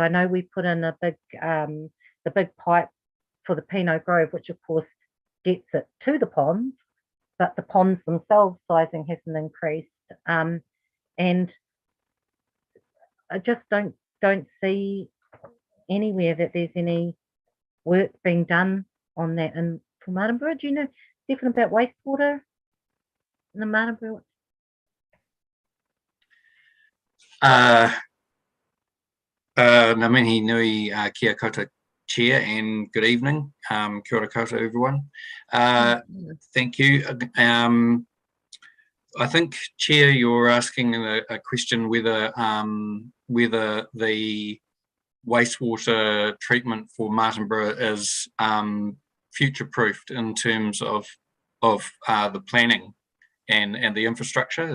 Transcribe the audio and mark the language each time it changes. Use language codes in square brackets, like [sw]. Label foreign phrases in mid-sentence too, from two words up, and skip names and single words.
[en] I know we put in a big the big pipe for the Pinot Grove, which of course gets it to the ponds, but the ponds themselves sizing hasn't increased, and I just don't see anywhere that there's any work being done on that. And for Martinborough, do you know anything about wastewater in the Martinborough? [mi] Ngā mihi nui kia koutou Chair, [en] and good evening. [mi] Kia ora koutou [en] everyone. Thank you. I think, Chair, you're asking a question whether the wastewater treatment for Martinborough is future-proofed in terms of the planning and the infrastructure.